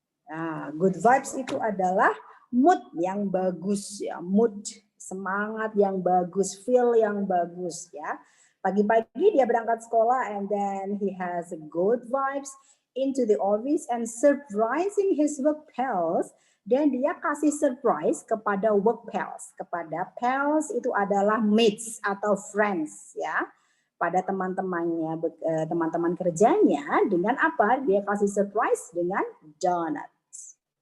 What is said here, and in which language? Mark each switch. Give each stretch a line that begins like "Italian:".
Indonesian: Nah, good vibes itu adalah mood yang bagus ya, mood, semangat yang bagus, feel yang bagus ya. Pagi-pagi dia berangkat sekolah
English: and then he has good vibes into the office and surprising his work pals,
Indonesian: dan dia kasih surprise kepada work pals. Kepada pals itu adalah mates atau friends ya. Pada teman-temannya, teman-teman kerjanya, dengan apa? Dia kasih surprise dengan donuts.